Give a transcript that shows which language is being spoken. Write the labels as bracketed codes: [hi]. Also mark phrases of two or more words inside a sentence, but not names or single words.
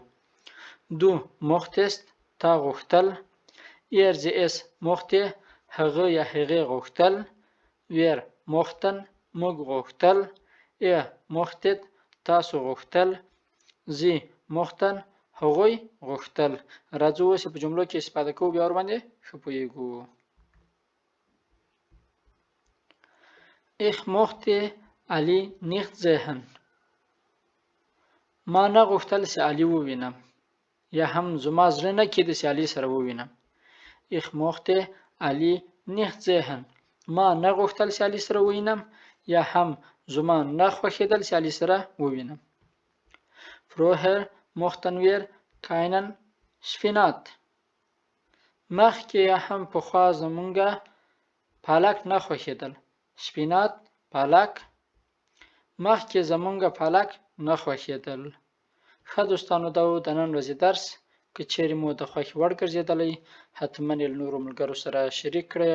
[de] du mochtest [ps] تا غوښتل. [de] er sie es mochte [ps] هغه یا هغې غوښتل. [de] wir mochten [ps] موږ غوښتل. [de] ihr mochtet [ps] تاسو غوښتل. [de] sie mochten [ps] هغوی غوښتل. راځو اوس په جملو کې استفاده کوو بیا ورباندې ښه پوهېږو. [de] ich mochte Ali nicht sehen. [ps] ما نه غوښتل چې علي ووینم یا هم زما زړه نه کېده چې علي سره ووینم. [de] ich mochte Ali nicht sehen. [ps] ما نه غوښتل چې علي سره ووینم یا هم زما نه خوښېدل چې علي سره ووینم. [de] Vorher mochten wir keinen Spinat. [ps] مخکې یا هم پخوا زمونږه پالک نه خوښېدل. سپینات پالک. مخکې زمونږه پالک نه خوښېدل. ښه دوستانو دا و د نن ورځې درس. که چیرې مو د خوښې وړ ګرځېدلی حتما یې له نورو ملګرو سره شریک کړئ.